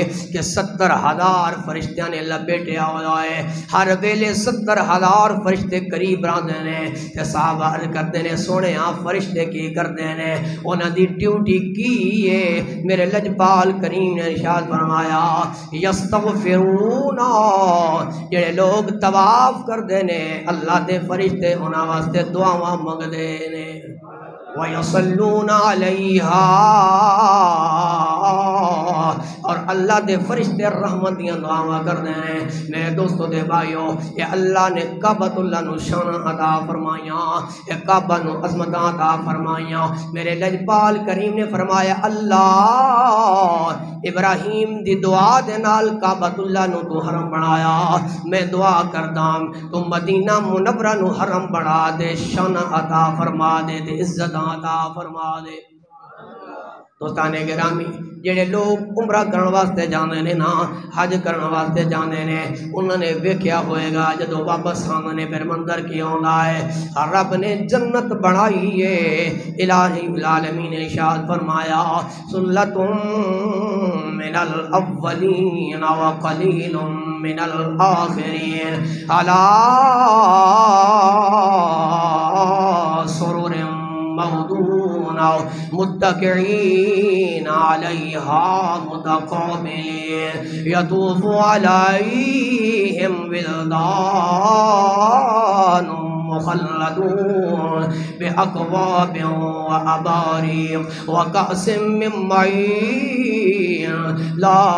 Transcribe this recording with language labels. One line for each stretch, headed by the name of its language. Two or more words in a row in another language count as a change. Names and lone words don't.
Punjabi: کہ 70,000 فرشتیاں نے لپیٹیا ہوا ہے ہر ویلے 70,000 فرشتے قریب رہندے نے تے صحابہ عرض کرتے نے سونے فرشتے کی کرتے نے انہاں دی ڈیوٹی کی ہے میرے لجپال کریم نے ارشاد فرمایا یستغفرون جڑے لوگ طواف کرتے نے اللہ دے فرشتے انہاں واسطے دعاواں منگدے نے
Arabic: وَيَصَلُّونَ عَلَيْهَا
Punjabi: اور اللہ دے فرشتے رحمت دیاں دعاواں کرتے ہیں میرے دوستو دے بھائیو یہ اللہ نے کعبۃ اللہ نو شان عطا فرمائیاں یہ کعبہ نو عظمت عطا فرمائیاں میرے لجپال کریم نے فرمایا اللہ ابراہیم دی دعا دے نال کعبۃ اللہ نو تو حرم بنایا میں دعا کرداں تو مدینہ منورہ نو حرم بنا دے شان عطا فرما دے تے عزت عطا فرما دے دوستان گرامی جڑے لوگ عمرہ کرن واسطے جاندے نے نا حج کرن واسطے جاندے نے انہوں نے ویکھیا ہوئے گا جدو واپس آندے نے پھر منظر کی آندا ہے رب نے جنت بنائی ہے الہی العالمین نے ارشاد فرمایا
Arabic: سلۃ من الاولین وقلیل من الآخرین علی سرر موضون متکئین علیہا متقابلین یطوف علیہم ولدان مخلدون بأکواب وأباریق وکأس من معین لا